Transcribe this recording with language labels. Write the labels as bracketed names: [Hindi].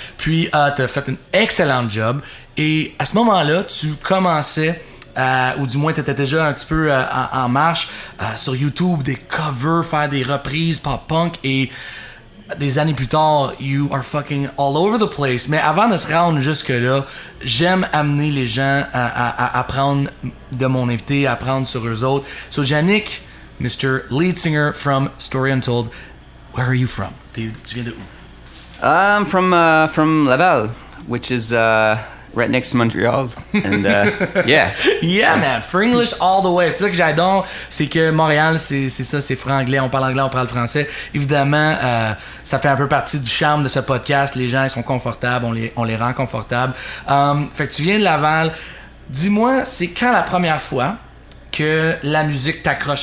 [French] Puis t'as fait un excellent job. Et à ce moment-là, tu commençais, ou du moins t'étais déjà un petit peu en marche sur YouTube, des covers, faire des reprises pop-punk. Et des années plus tard, [English] you are fucking all over the place. [French] Mais avant de se rendre jusque-là, j'aime amener les gens à apprendre de mon invité, à apprendre sur eux autres. [English] So, Yannick, Mr. Lead Singer from Story Untold, where are you from? [French] Tu viens de où? [English] I'm from Laval, which is right next to Montreal. And yeah. Yeah, man. For English all the way. [French] C'est ça que j'adore. C'est que Montréal, c'est ça, c'est franc-anglais. On parle anglais, on parle français. Évidemment, ça fait un peu partie du charme de ce podcast. Les gens, ils sont confortables. On les rend confortables. Fait que tu viens de Laval. Dis-moi, c'est quand la première fois que la musique t'accroche?